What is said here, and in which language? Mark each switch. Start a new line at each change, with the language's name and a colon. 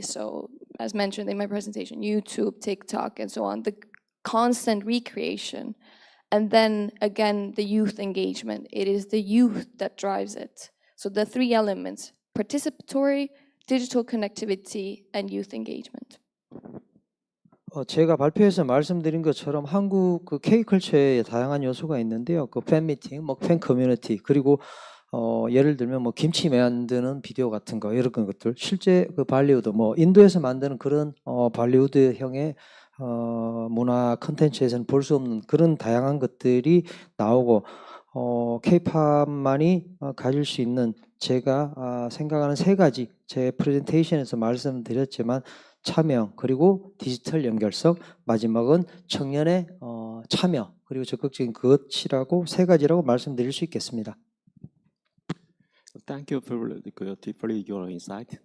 English: So, as mentioned in my presentation, YouTube, TikTok, and so on, the constant recreation. And then again, the youth engagement. It is the youth that drives it. So the three elements: participatory, digital connectivity, and youth engagement.
Korean: 제가 발표에서 말씀드린 것처럼 한국 그 K컬처에 다양한 요소가 있는데요. 그 팬미팅, 팬 커뮤니티, 그리고 예를 들면 뭐 김치 만드는 비디오 같은 거 이런 것들 실제 그 발리우드 뭐 인도에서 만드는 그런 발리우드형의 문화 콘텐츠에서는 볼 수 없는 그런 다양한 것들이 나오고 K-팝만이 가질 수 있는 제가 생각하는 세 가지 제 프레젠테이션에서 말씀드렸지만 참여 그리고 디지털 연결성 마지막은 청년의 참여 그리고 적극적인 것이라고 세 가지라고 말씀드릴 수 있겠습니다.
English: Thank you for your insight.